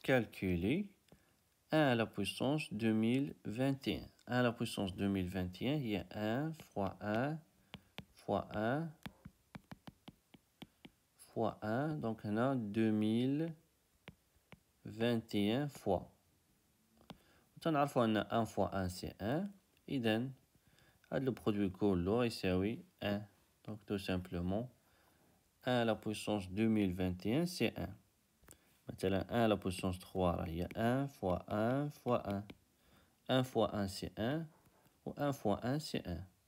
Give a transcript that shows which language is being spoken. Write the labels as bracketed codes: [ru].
[fr] Calculer 1 à la puissance 2021. 1 à la puissance 2021 هي 1 fois 1 fois 1 fois 1. Donc هنا 2021 fois. [ar] تنعرفوا أن [fr] 1 fois 1 c'est 1. [ar] إذن هاد le produit كله يساوي 1. [fr] Donc tout simplement 1 à la puissance 2021 c'est 1. مثلا 1 à la puissance 3 هي 1 fois 1 fois 1. 1 fois 1 c'est 1 ou 1 fois 1 c'est 1.